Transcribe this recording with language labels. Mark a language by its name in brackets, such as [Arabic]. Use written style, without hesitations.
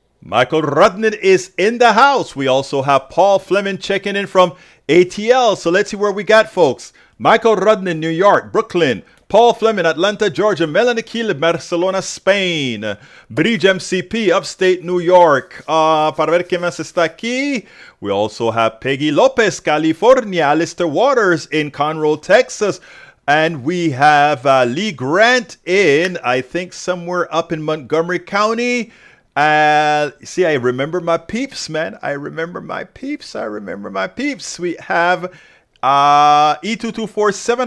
[English] Michael Rudnin is in the house. We also have Paul Fleming checking in from ATL. So let's see where we got, folks. Michael Rudnin, New York, Brooklyn. Paul Fleming, Atlanta, Georgia. Melanie Keeler, Barcelona, Spain. Bridge MCP, upstate New York. [Spanish] Para ver qué más está aquí. [English] We also have Peggy Lopez, California. Alistair Waters in Conroe, Texas. And we have Lee Grant in, I think, somewhere up in Montgomery County. See, I remember my peeps, man. I remember my peeps. We have E2247.